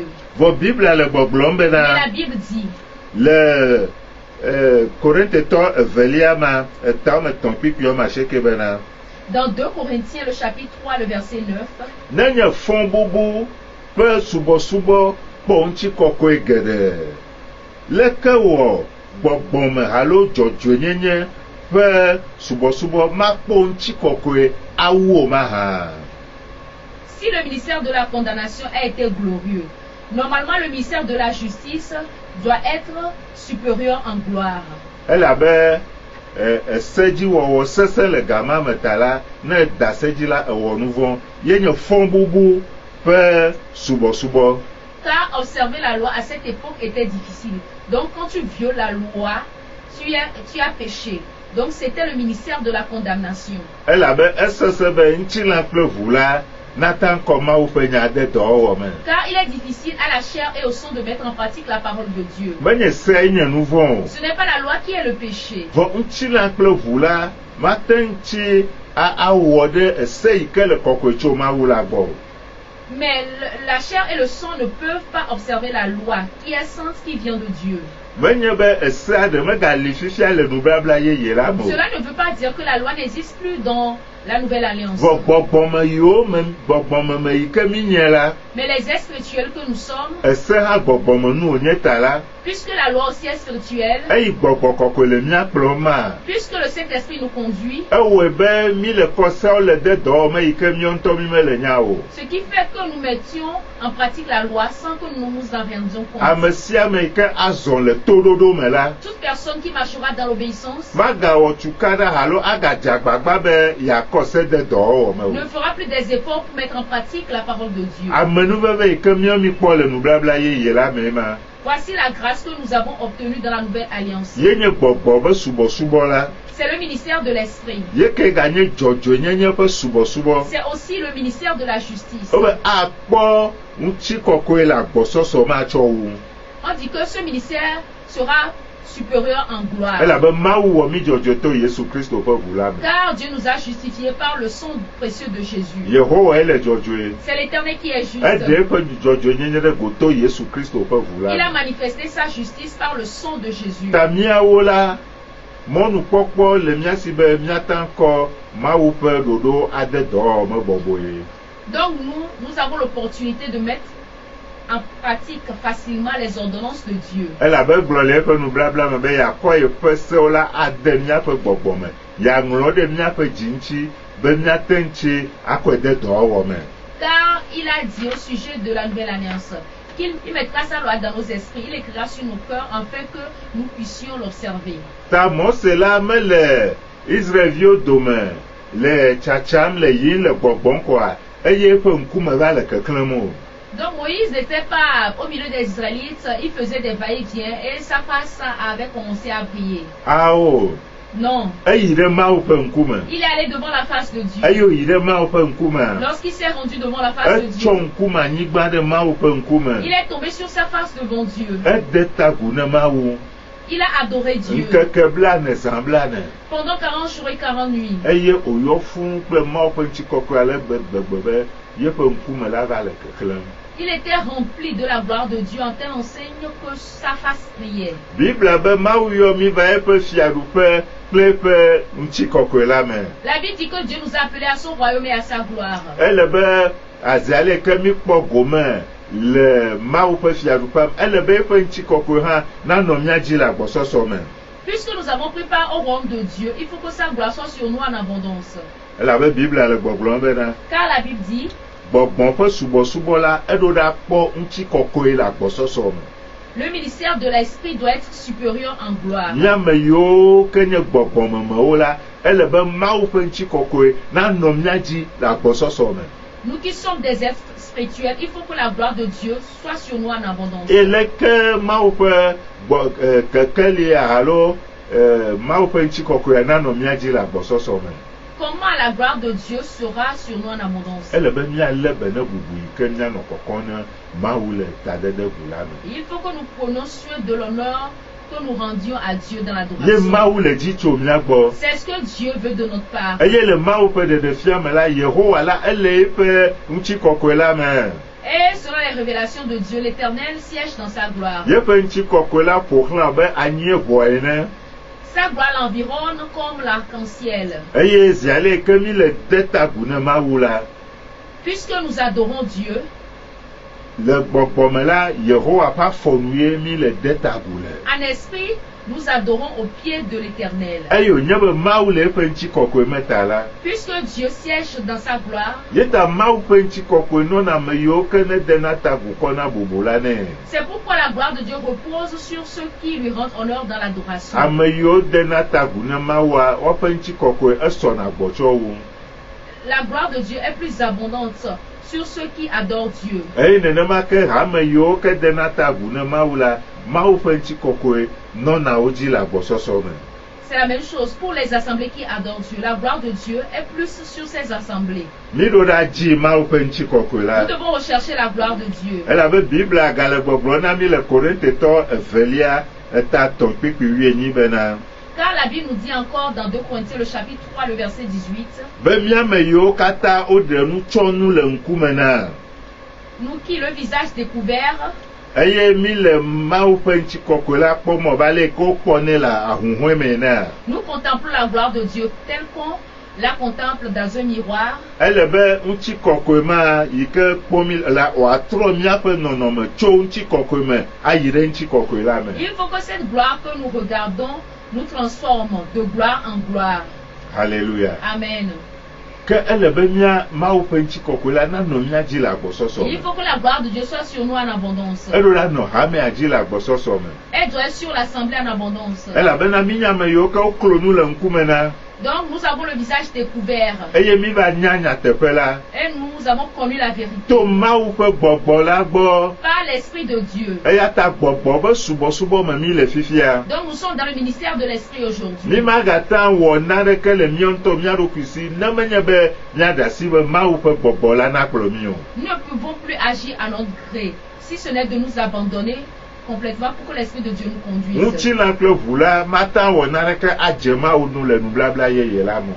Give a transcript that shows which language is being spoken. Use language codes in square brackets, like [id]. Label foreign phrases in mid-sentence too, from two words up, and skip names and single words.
[fr] Mais la Bible dit, dans 2 Corinthiens le chapitre 3 le verset 9, [ee] makpɔ ŋutsi kɔkɔe geɖe. Leke wɔ gbɔgbɔme alo dzɔdzɔenyenye ƒe subɔsubɔ makpɔ ŋutsi kɔkɔe awu o mahã. [fr] Si le ministère de la condamnation a été glorieux, normalement le ministère de la justice doit être supérieur en gloire. [ee] Elabe esedziwɔwɔ sesẽ le gama me ta la, ne da sedzi la ewɔ nu vɔ, ye nye fɔbubu ƒe subɔsubɔ. [fr] Car observer la loi à cette époque était difficile. Donc quand tu violes la loi, tu as péché. Donc c'était le ministère de la condamnation. [ee] Elabe esese be ŋutilã kple ʋu la nata ŋkɔ Mawu ƒe nya de dɔwɔwɔ me. [fr] Car il est difficile à la chair et au sang de mettre en pratique la parole de Dieu. [ee] Menye sea nye nu vɔ o. [fr] Ce n'est pas la loi qui est le péché. [ee] Vɔ ŋutilã kple ʋu la mate ŋuti awɔ ɖe ese yi ke le kɔkɔe tso Mawu la gbɔ o. [fr] Mais la chair et le sang ne peuvent pas observer la loi qui est sainte, qui vient de Dieu. [ee] Menye be esea ɖe megali fifia le nubabla yeye la me o. [fr] Cela ne veut pas dire que la loi n'existe plus dans la nouvelle alliance. [ee] Vɔ gbɔgbɔme yiwo me gbɔgbɔme me yi ke mi nye la. [fr] Mais les êtres spirituels que nous sommes, [ee] Ese hã gbɔgbɔme nu wònye ta la. [fr] puisque la loi aussi est spirituelle, [ee] Eyi gbɔgbɔ kɔkɔe le mía kplɔm ma. [fr] puisque le Saint-Esprit nous conduit, [ee] Ewɔe be mi le kɔseawo le de dɔwɔme yi ke míawo ŋutɔ mi mele nya o. [fr] ce qui fait que nous mettions en pratique la loi sans que nous nous en rendions compte. [ee] Ame sia ame yi ke azɔ le toɖoɖo me la, [fr] Toute personne qui marchera dans l'obéissance [ee] magawɔ tuka ɖe alo agadze agbagba be yeakɔ se de dɔwɔwɔ me ne o. [fr] fera plus des efforts pour mettre en pratique la parole de Dieu. [ee] Amenuveve yi ke míawo mi kpɔ le nubabla yeye la me ma. [fr] Voici la grâce que nous avons obtenue dans la nouvelle alliance. [ee] Ye nye gbɔgbɔ be subɔsubɔ la. [fr] C'est le ministère de l'Esprit. [ee] Ye ke ganye dzɔdzɔenyenye ƒe subɔsubɔ. [fr] C'est aussi le ministère de la justice. [ee] Wobe akpɔ ŋuti kɔkɔe le agbɔsɔsɔ ma tsɔ wu. [fr] On dit que ce ministère sera supérieur en gloire. [ee] Elabe Mawu wɔ mi dzɔdzɔetɔ Yesu Kristo ƒe ʋu la me. [fr] Car Dieu nous a justifiés par le sang précieux de Jésus. [ee] Yehowa ele dzɔdzɔe. [fr] C'est l'Éternel qui est juste. [ee] Eɖe eƒe dzɔdzɔenyenye ɖe go to Yesu Kristo ƒe ʋu la [fr] Il a [ee] me. [fr] manifesté sa justice par le sang de Jésus. [ee] Ta míawo la, mɔnukpɔkpɔ le mía si be míata ŋkɔ Mawu ƒe ɖoɖo ade dɔwɔwɔ bɔbɔe. [fr] Donc nous avons l'opportunité de mettre en pratique facilement les ordonnances de Dieu. [ee] Elabe gblɔ le eƒe nublabla me be yeakɔ yeƒe sewo la ade míaƒe gbɔgbɔ me. Yeaŋlɔ ɖe míaƒe dzi ŋuti be míate ŋuti akɔe de dɔwɔwɔ me. [fr] Car il a dit au sujet de la nouvelle alliance qu'il mettra sa loi dans nos esprits, il écrira sur nos cœurs afin que nous puissions l'observer. [ee] Ta Mose la mele Israelviwo dome le tsatsam le yiyim le gbɔgbɔm kɔa eye eƒe ŋkume va le keklẽm o. [fr] Donc Moïse n'était pas au milieu des Israélites, il faisait des va-et-vient et sa face avait commencé à briller. [ee] Awo, [fr] Non, [ee] eyi ɖe Mawu ƒe ŋkume. [fr] il est allé devant la face de Dieu. [ee] Eye yi ɖe Mawu ƒe ŋkume. [fr] Lorsqu'il s'est rendu devant la face de [ee] Etsɔ [fr] Dieu, [ee] ŋkume anyigba ɖe Mawu ƒe ŋkume. [fr] il est tombé sur sa face devant Dieu. [ee] Ede ta gu ne Mawu. [fr] Il a adoré Dieu [ee] Ŋkeke blane zã blane. [fr] pendant 40 jours et 40 nuits. [ee] Eye wòyɔ fũu kple Mawu ƒe ŋutikɔkɔe ale gbegbe be yeƒe ŋkume la va le keklẽm. [fr] Il était rempli de la gloire de Dieu en telle enseigne que sa face brillait. [ee] Bibla be Mawu yɔ mi va eƒe fiaɖuƒe kple eƒe ŋutikɔkɔe la me. [fr] La Bible dit que Dieu nous a appelés à son royaume et à sa gloire. [ee] Ele be aziale ke mi kpɔ gome le Mawu ƒe fiaɖuƒe ele be eƒe ŋutikɔkɔe hã nanɔ mía dzi le agbɔsɔsɔ me. [fr] Puisque nous avons pris part au royaume de Dieu, il faut que sa gloire soit sur nous en abondance. [ee] Elabe Bibla le gbɔgblɔm bena [fr] Car la Bible dit, [ee] gbɔgbɔ ƒe subɔsubɔ la eɖo ɖa kpɔ ŋutikɔkɔe le agbɔsɔsɔ me. [fr] le ministère de l'Esprit doit être supérieur en gloire. [ee] Míame yiwo ke nye gbɔgbɔmemewo la ele be Mawu ƒe ŋutikɔkɔe nanɔ mía dzi le agbɔsɔsɔ me. [fr] Nous qui sommes des êtres spirituels, il faut que la gloire de Dieu soit sur nous en abondance. [ee] Eleke Mawu ƒe kekeli alo Mawu ƒe ŋutikɔkɔe nanɔ mía dzi le agbɔsɔsɔ me. [fr] Comment la gloire de Dieu sera sur nous en abondance? [ee] Ele be míalé be ne bubu yi ke míanɔ kɔkɔm ne Mawu le tadede ʋu la me. [fr] Il faut que nous prenions soin de l'honneur que nous rendions à Dieu dans [ee] Ye [fr] l'adoration. [ee] Mawu le dzi tso mía gbɔ. [fr] C'est ce que Dieu veut de notre part. [ee] Eye le Mawu ƒe ɖeɖefia me la, Yehowa la ele eƒe ŋutikɔkɔe la me. [fr] Et selon les révélations de Dieu, l'Éternel siège dans sa gloire. [ee] Yeƒe ŋutikɔkɔe la ƒoxlã be anyieʋɔ ene. [fr] Sa gloire l'environne comme l'arc-en-ciel. [ee] Eye ziale ke mi le de ta gu ne Mawu la, [fr] Puisque nous adorons Dieu, [ee] le gbɔgbɔme la Yehowa ƒe afɔnu ye mi le de tagu le. [fr] En esprit, nous adorons au pied de l'Éternel. [ee] Eye wònye be Mawu le eƒe ŋutikɔkɔe me ta la. [fr] Puisque Dieu siège dans sa gloire. [ee] Yeta Mawu ƒe ŋutikɔkɔe nɔna ame yiwo ke ne dena tagu kɔna bobo la nɛ. [fr] C'est pourquoi la gloire de Dieu repose sur ceux qui lui rendent honneur dans l'adoration. [ee] Ame yiwo dena tagu ne Mawua woƒe ŋutikɔkɔe esɔna gbɔtsɔ wu. [fr] La gloire de Dieu est plus abondante sur ceux qui adorent Dieu. [ee] Eye nenema ke ame yiwo ke dena tagu ne Mawu la, Mawu ƒe ŋutikɔkɔe nɔna wo dzi le agbɔsɔsɔ me. [fr] C'est la même chose pour les assemblées qui adorent Dieu. La gloire de Dieu est plus sur ces assemblées. [ee] Mi ɖo ɖa dzi Mawu ƒe ŋutikɔkɔe la. [fr] Nous devons rechercher la gloire de Dieu. [ee] Elabe Biblia gale gbɔgblɔ na mi le Korintetɔ evelia eta tɔn kpikpi 8 bena. [fr] Car la Bible nous dit encore dans 2 Corinthiens le chapitre 3 le verset 18. [ee] Be miame yiwo katã woɖe nutsɔnu le ŋkume na. [fr] Nous qui le visage découvert. [ee] Eye mi le Mawu ƒe ŋutikɔkɔe la kpɔmɔ va le ke wokpɔnɛ le ahuhɔe me na. [fr] Nous contemplons la gloire de Dieu telle qu'on la contemple dans un miroir. [ee] Ele be ŋutikɔkɔe ma yi ke kpɔmi la wòatrɔ miaƒe nɔnɔme tso ŋutikɔkɔe me ayi ɖe ŋutikɔkɔe la me. [fr] Il faut que cette gloire que nous regardons nous transforme de gloire en gloire. Alléluia. Amen. [ee] Que ele be mia Mawu ƒe ŋutikɔkɔe la nanɔ mia dzi le agbɔsɔsɔ me. [fr] Il faut que la gloire de Dieu soit sur nous en abondance. [ee] Eɖo la nɔ hamea dzi le agbɔsɔsɔ me. [fr] Elle doit être sur l'assemblée en abondance. [ee] Elabena mi nye ame yiwo ke woklo nu le ŋkume na. [fr] Donc nous avons le visage découvert. [ee] Eye mi va nya nyateƒe la. [fr] Et nous avons connu la vérité. [ee] To Mawu ƒe gbɔgbɔ la gbɔ. [fr] Par l'Esprit de Dieu. [ee] Eya ta gbɔgbɔ be subɔsubɔ me mi le fifia. [fr] Donc nous sommes dans le ministère de l'Esprit aujourd'hui. [ee] Mi magata wɔ naneke le mia ŋutɔ mia ɖokui si ne menye be miaɖe asi be Mawu ƒe gbɔgbɔ la nakplɔ mi o. [fr] Nous ne pouvons plus agir à notre gré, si ce n'est de nous abandonner complètement pour que l'Esprit de Dieu nous conduise. [ee] Ŋutilã kple ʋu la mata wɔ naneke adze Mawu nu le nubabla yeye la me.